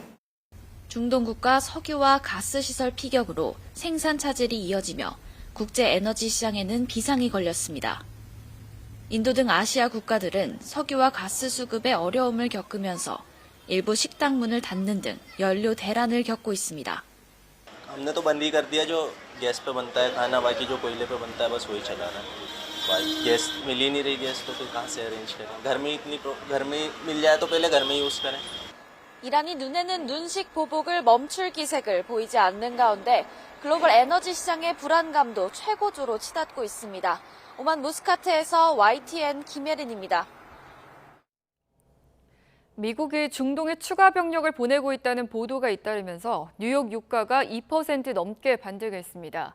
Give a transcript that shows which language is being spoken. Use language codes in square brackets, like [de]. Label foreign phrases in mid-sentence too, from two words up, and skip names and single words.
[ko] 중동 국가 석유와 가스 시설 피격으로 생산 차질이 이어지며 국제 에너지 시장에는 비상이 걸렸습니다. 인도 등 아시아 국가들은 석유와 가스 수급에 어려움을 겪으면서 일부 식당 문을 닫는 등 연료 대란을 겪고 있습니다. [hi] हमने तो बंद ही कर दिया जो गैस पे बनता है खाना बाकी जो कोयले पे बनता है बस वही चलाना गैस मिल ही नहीं रही गैस तो फिर कहाँ से अरेंज करें घर में मिल जाए तो पहले घर में यूज करें. [ko] 이란이 눈에는 눈식 보복을 멈출 기색을 보이지 않는 가운데 글로벌 에너지 시장의 불안감도 최고조로 치닫고 있습니다. 오만 무스카트에서 YTN 김혜린입니다. 미국이 중동에 추가 병력을 보내고 있다는 보도가 잇따르면서 뉴욕 유가가 2% 넘게 반등했습니다.